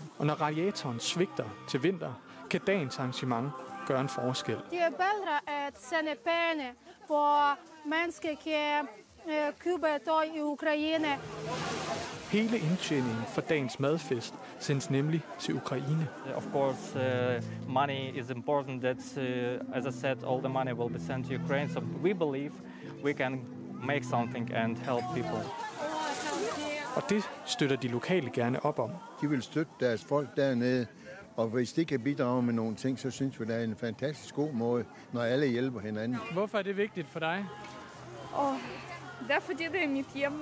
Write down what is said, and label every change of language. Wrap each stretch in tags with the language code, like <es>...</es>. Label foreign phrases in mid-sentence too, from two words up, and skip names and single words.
<da>Og når radiatoren svigter til vinter, kan dagens arrangement gøre en forskel. Det er bedre at sende penge, for mennesker kan købe tøj i Ukraine. Hele indtjeningen for dagens madfest sendes nemlig til Ukraine.</da> <en>Of course, money is important. That's, as I said, all the money will be sent to Ukraine. So we believe we can make something and help people.</en> <da>Og det støtter de lokale gerne op om. De vil støtte deres folk dernede, og hvis de kan bidrage med nogle ting, så synes vi, det er en fantastisk god måde, når alle hjælper hinanden. Hvorfor er det vigtigt for dig? Det er fordi, det er mit hjem.</da>